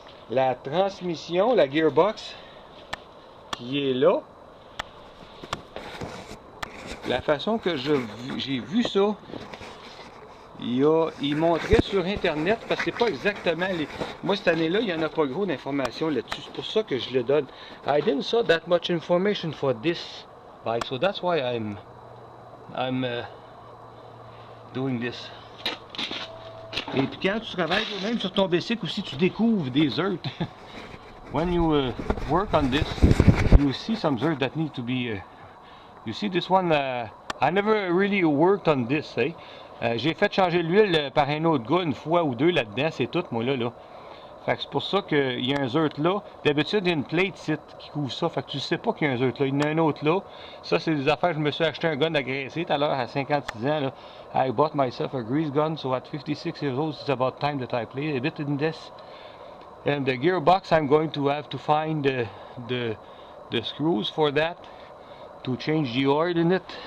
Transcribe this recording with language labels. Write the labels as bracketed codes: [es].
[fr] La transmission, la gearbox, qui est là. La façon que j'ai vu ça, il montrait sur internet, parce que c'est pas exactement les... Moi cette année-là, il n'y en a pas gros d'informations là-dessus, c'est pour ça que je le donne. [en] I didn't saw that much information for this bike, so that's why I'm doing this. [fr] Et puis quand tu travailles même sur ton bicycle aussi, tu découvres des earths. [en] When you work on this, you see some earth that need to be... you see this one, I never really worked on this, eh? [fr] J'ai fait changer l'huile par un autre gars une fois ou deux là-dedans, c'est tout, moi là. Fait que c'est pour ça qu'il y a un zert là. D'habitude, il y a une plate ici qui couvre ça. Fait que tu sais pas qu'il y a un zert là. Il y en a un autre là. Ça, c'est des affaires. Je me suis acheté un gun à graisser tout à l'heure à 56 ans. Là. [en] I bought myself a grease gun, so at 56 years old, it's about time that I play a bit in this. And the gearbox, I'm going to have to find the screws for that to change the oil in it.